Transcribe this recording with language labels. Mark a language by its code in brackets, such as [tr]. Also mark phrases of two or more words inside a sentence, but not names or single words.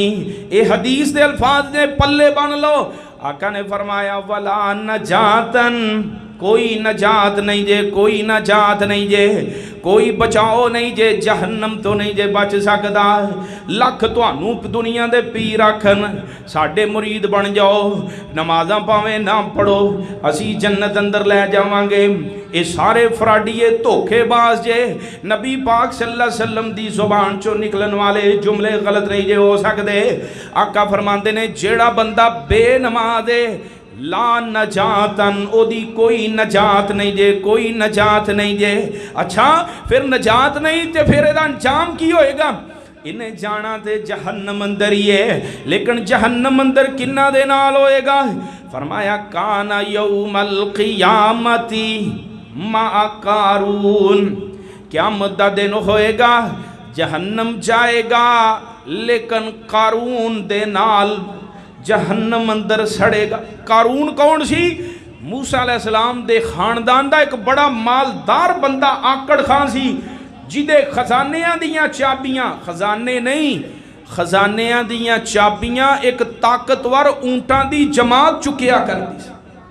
[pa] یہ حدیث کے الفاظ نے پلے بن لو۔ آقا نے فرمایا [ar] ولا نجاةً, [pa] کوئی نجات نہیں جے، کوئی نجات نہیں جے، کوئی بچاؤ نہیں جے، جہنم تو نہیں جے بچ سکتا. لکھ تہانوں دنیا دے پیر آکھن ساڈے مرید بن جاؤ، نمازاں بھاویں نہ پڑھو، اسی جنت اندر لے جاواں گے، یہ سارے فراڈیے دھوکے باز جے. نبی پاک [ar] صلى الله عليه وسلم [pa] دی زبان چوں نکلن والے جملے غلط نہیں جے ہو سکتے. آقا فرماتے نے جیہڑا بندہ بے نماز ہے [ar] لا نجاةً, [pa] اودی کوئی نجات نہیں جے، کوئی نجات نہیں جے. اچھا پھر نجات نہیں تو پھر ایدا انجام کی ہوئے گا? انہیں جانا تے جہنم اندر ہی ہے، لیکن جہنم اندر کنہاں دے نال ہوئے گا? فرمایا [ar] كان يوم القيامة مع قارون, [pa] قیامت دا دن ہوئے گا، جہنم جائے گا لیکن قارون دے نال جہنم اندر سڑے گا. قارون کون سی? موسیٰ علیہ السلام دے خاندان دا ایک بڑا مالدار بندہ آکڑ خان سی، جدے خزانیاں دیاں چابیاں، خزانے نہیں، خزانیاں دیاں چابیاں ایک طاقتور اونٹاں دی جماعت چکیا کرتی سی.